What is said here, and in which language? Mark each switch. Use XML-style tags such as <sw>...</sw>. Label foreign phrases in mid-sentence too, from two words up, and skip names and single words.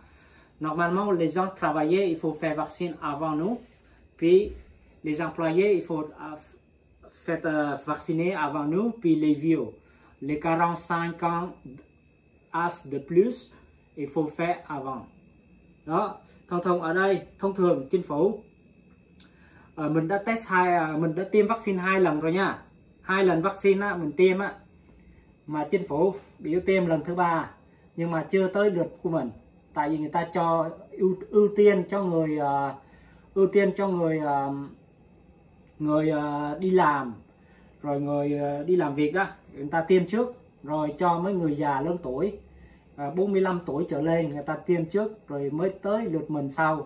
<fr>Normalement, les gens travaillaient, il faut faire vacciner avant nous. Puis les employés, il faut faire vacciner avant nous. Puis les vieux, les 45 ans âge de plus, il faut faire avant.</fr> <vi>Đó, thông ở đây, thông thường chính phủ mình đã test mình đã tiêm vaccine 2 lần rồi nha. 2 lần vaccine á, mình tiêm á, mà chính phủ biểu tiêm lần thứ 3 nhưng mà chưa tới lượt của mình. Tại vì người ta cho ưu tiên cho người đi làm, rồi người đi làm việc đó, người ta tiêm trước, rồi cho mấy người già lớn tuổi 45 tuổi trở lên người ta tiêm trước, rồi mới tới lượt mình sau.</vi>